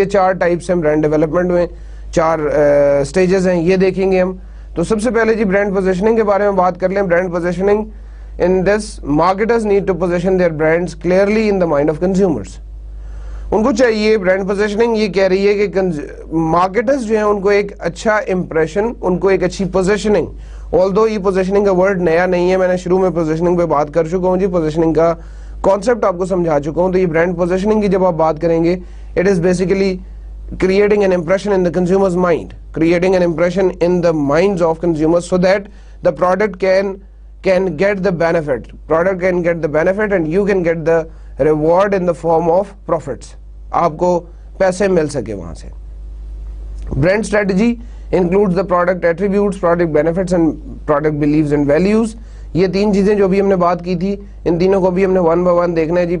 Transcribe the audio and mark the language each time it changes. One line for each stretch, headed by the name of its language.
Urdu: یہ 4 ٹائپس ہیں brand development میں, 4 سٹیجز ہیں, یہ دیکھیں گے ہم. تو سب سے پہلے جی برانڈ پوزیشننگ کے بارے میں بات کر لیں.
English: Brand positioning in this, marketers need to position their brands clearly in the mind of consumers.
Urdu: ان کو چاہیے, برانڈ پوزیشننگ یہ کہہ رہی ہے کہ مارکیٹرز جو ہیں ان کو ایک اچھا امپریشن, ان کو ایک اچھی پوزیشننگ, آلدو یہ پوزیشننگ کا ورڈ نیا نہیں ہے, میں نے شروع میں پوزیشننگ پہ بات کر چکا ہوں جی, پوزیشننگ کا کانسیپٹ آپ کو سمجھا چکا ہوں. تو یہ برانڈ پوزیشننگ کی جب آپ بات کریں گے,
English: It is basically creating an impression in the consumer's mind, creating an impression in the minds of consumers so that the product can get the benefit, and you can get the reward in the form of profits.
Urdu: آپ کو پیسے مل سکے وہاں سے.
English: Brand strategy includes the product attributes, product benefits and product beliefs and values.
Urdu: یہ 3 چیزیں جو بھی ہم نے بات کی تھی, ان تینوں کو بھی ہم نے 1 by 1 دیکھنا ہے جی.